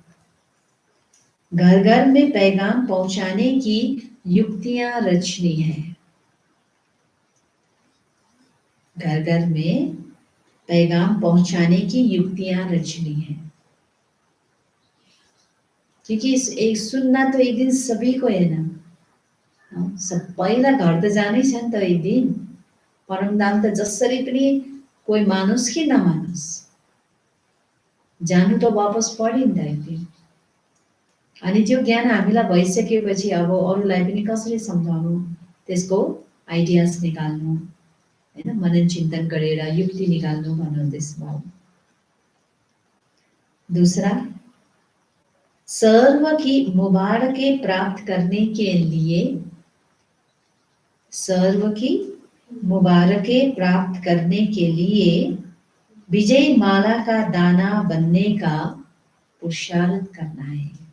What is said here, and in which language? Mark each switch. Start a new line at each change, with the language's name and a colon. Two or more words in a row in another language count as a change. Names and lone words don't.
Hindi: घर घर में पैगाम पहुंचाने की युक्तियां रचनी है। घर घर में पैगाम पहुंचाने की युक्तियां रचनी है, क्योंकि एक सुन्ना तो एक दिन सभी को है ना।
Nepali: सबैलाई घर त जानै छ नि त एक दिन। परमधाम त जसरी पनि कोही मानुस् कि नमानुस्, जानु त वापस पर्यो नि त एक दिन। अनि त्यो ज्ञान हामीलाई भइसकेपछि अब अरूलाई पनि कसरी सम्झाउनु, त्यसको आइडियाज निकाल्नु, हैन, मनन चिन्तन गरेर युक्ति निकाल्नु भन्नुहुँदैछ बाबु।
Hindi: दूसरा, सर्व की मुबारकें प्राप्त करने के लिए, सर्व की मुबारकें प्राप्त करने के लिए विजय माला का दाना बनने का पुरुषार्थ करना है।